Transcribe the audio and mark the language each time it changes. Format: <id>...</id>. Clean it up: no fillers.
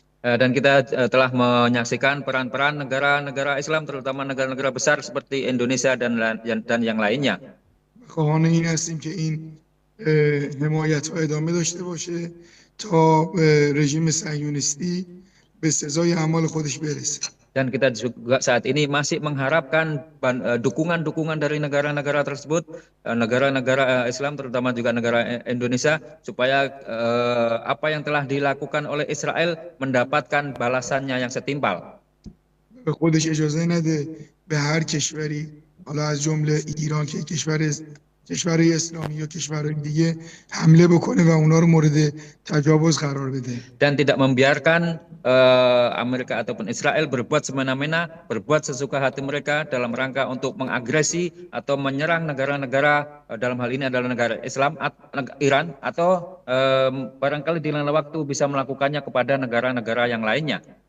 <id>Dan kita telah menyaksikan peran-peran negara-negara Islam, terutama negara-negara besar seperti Indonesia dan yang lainnya.</id> <fa>خواهان این هستیم که این حمایت‌ها ادامه داشته باشه تا رژیم صهیونیستی به سزای اعمال خودش برسه.</fa> <id>Dan kita juga saat ini masih mengharapkan dukungan-dukungan dari negara-negara tersebut, negara-negara Islam, terutama juga negara Indonesia, supaya apa yang telah dilakukan oleh Israel mendapatkan balasannya yang setimpal.</id> <fa>به خودش اجازه نده به هر کشوری، حالا از جمله ایران که کشورهای اسلامی یا کشورهای دیگه حمله بکنه و اونا رو مورد تجاوز قرار بده.</fa> <id>Dan tidak membiarkan Amerika ataupun Israel berbuat semena-mena, berbuat sesuka hati mereka dalam rangka untuk mengagresi atau menyerang negara-negara, dalam hal ini adalah negara Islam, Iran, atau barangkali di lain waktu bisa melakukannya kepada negara-negara yang lainnya.</id>